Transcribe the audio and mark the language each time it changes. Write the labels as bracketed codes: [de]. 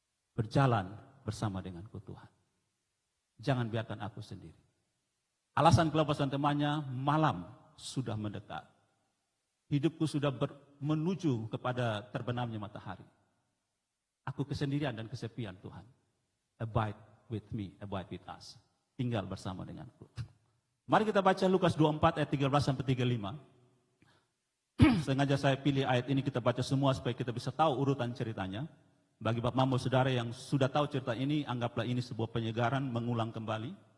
[id] Berjalan bersama denganku Tuhan. Jangan biarkan aku sendiri. Alasan Kleopas dan temannya, malam sudah mendekat. Hidupku sudah menuju kepada terbenamnya matahari. Aku kesendirian dan kesepian Tuhan. [en] Abide with me, abide with us. [id] Tinggal bersama denganku. Mari kita baca Lukas 24 ayat 13 sampai 35. Sengaja saya pilih ayat ini kita baca semua supaya kita bisa tahu urutan ceritanya. Bagi Bapak Mamo Saudara yang sudah tahu cerita ini, anggaplah ini sebuah penyegaran mengulang kembali.